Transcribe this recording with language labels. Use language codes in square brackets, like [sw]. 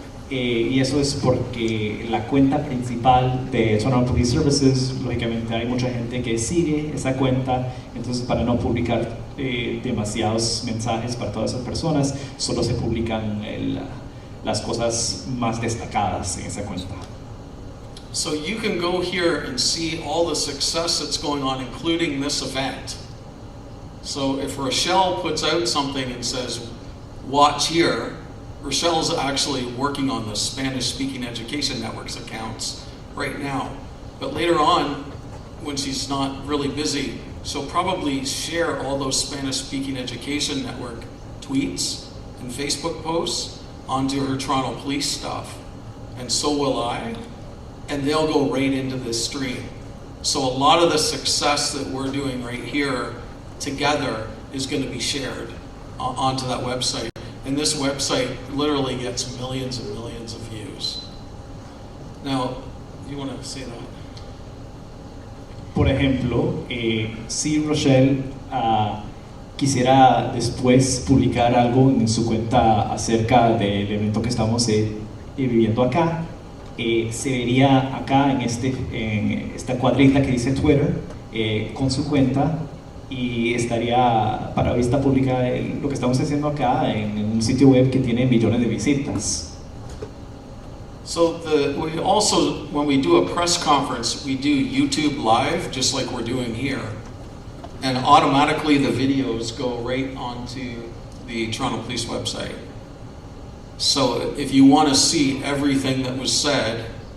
[es] Y eso es porque la cuenta principal de Toronto Police Services, lógicamente hay mucha gente que sigue esa cuenta, entonces para no publicar demasiados mensajes para todas esas personas, solo se publican las cosas más destacadas en esa cuenta. [en] So you can go here and see all the success that's going on, including this event. So if Rochelle puts out something and says, watch here, Rochelle's actually working on the Spanish-speaking education network's accounts right now. But later on, when she's not really busy, she'll probably share all those Spanish-speaking education network tweets and Facebook posts onto her Toronto Police stuff. And so will I. And they'll go right into this stream. So a lot of the success that we're doing right here together is going to be shared onto that website. And this website literally gets millions and millions of views. Now, you want to say that? [es] Por ejemplo, si Rochelle quisiera después publicar algo en su cuenta acerca del evento que estamos viviendo acá, se vería acá en esta cuadrita que dice Twitter con su cuenta, y estaría para vista pública lo que estamos haciendo acá en un sitio web que tiene millones de visitas. [en] So we also, when we do a press conference, we do YouTube Live, just like we're doing here. And automatically the videos go right onto the Toronto Police website. So if you want to see everything that was said,